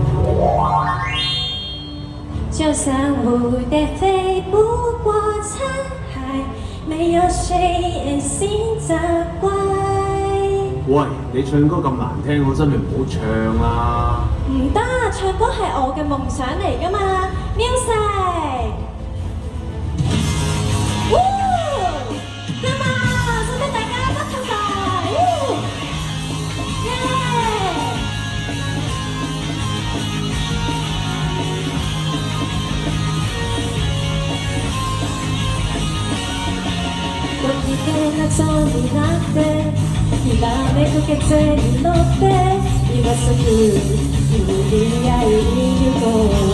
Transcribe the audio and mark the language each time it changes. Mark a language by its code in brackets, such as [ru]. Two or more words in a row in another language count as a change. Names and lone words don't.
[yue] 就像蝴蝶飛，不過殘骸，沒有誰先責怪。喂，你唱歌咁難聽，我真係唔好唱啦。唔得，唱歌係我嘅夢想嚟㗎嘛。 [en] Music， come on， [yue] 使唔使大家一齊唱耶！ [ja] ひらめく風に乗って今すぐ君に会いに行こう